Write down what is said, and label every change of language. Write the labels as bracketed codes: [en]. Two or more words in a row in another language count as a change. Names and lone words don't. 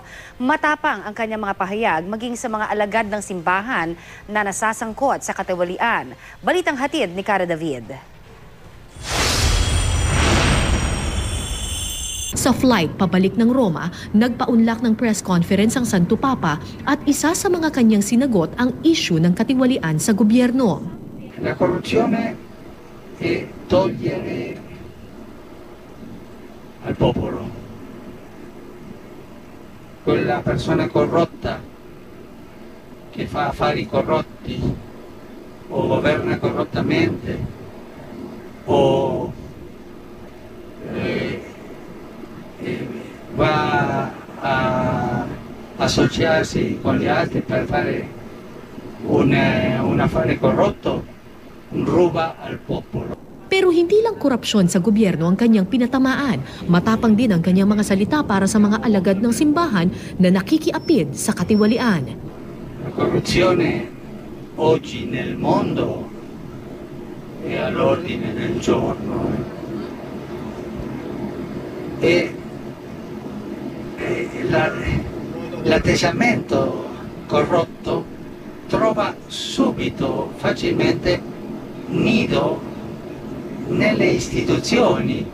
[tl] Matapang ang kanyang mga pahayag maging sa mga alagad ng simbahan na nasasangkot sa katiwalian. Balitang hatid ni Cara David. Sa flight pabalik ng Roma, nagpaunlak ng [en] press conference [tl] ang Santo Papa at isa sa mga kanyang sinagot ang issue ng katiwalian sa gobyerno. [it] La corruzione e togliere al popolo quella persona corrotta che fa affari corrotti o governa corrottamente o va a associarsi con gli altri per fare un affare corrotto, ruba al popolo. [tl] Pero hindi lang korupsyon sa gobyerno ang kanyang pinatamaan. Matapang din ang kanyang mga salita para sa mga alagad ng simbahan na nakikiapid sa katiwalian. [it] La corruzione oggi nel mondo è all'ordine del giorno e l'atteggiamento corrotto trova subito, facilmente nido nelle istituzioni,